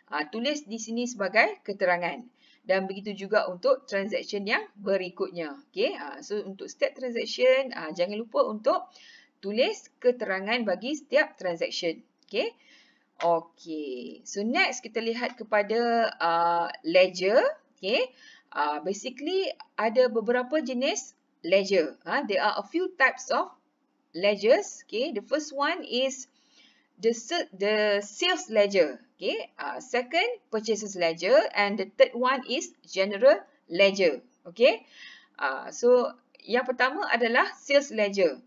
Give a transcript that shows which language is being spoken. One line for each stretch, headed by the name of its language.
Malay: Tulis di sini sebagai keterangan. Dan begitu juga untuk transaction yang berikutnya. Okay. So untuk setiap transaction, jangan lupa untuk tulis keterangan bagi setiap transaction. Okay. Okay. So next kita lihat kepada ledger. Okay. Basically ada beberapa jenis ledger.
English: There are a few types of ledgers. Okay. The first one is the sales ledger. Okay. Second, purchases ledger, and the third one is general ledger. Okay.
Malay: So yang pertama adalah sales ledger.